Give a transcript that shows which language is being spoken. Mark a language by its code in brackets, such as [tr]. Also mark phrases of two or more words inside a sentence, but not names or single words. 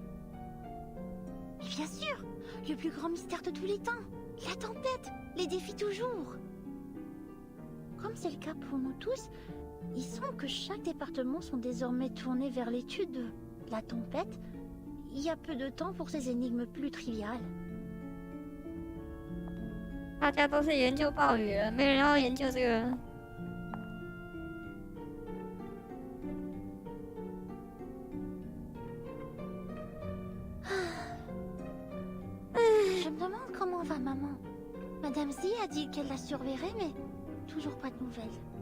[fr] Et bien sûr, le plus grand mystère de tous les temps, la tempête, les défie toujours. Comme c'est le cas pour nous tous, il semble que chaque département sont désormais tournés vers l'étude de la tempête. Il y a peu de temps pour ces énigmes plus triviales. [zh] 大家都是研究暴雨了，没人要研究这个。 [fr] Je me demande comment va maman. Madame Z a dit qu'elle la surveillerait, mais toujours pas de nouvelles.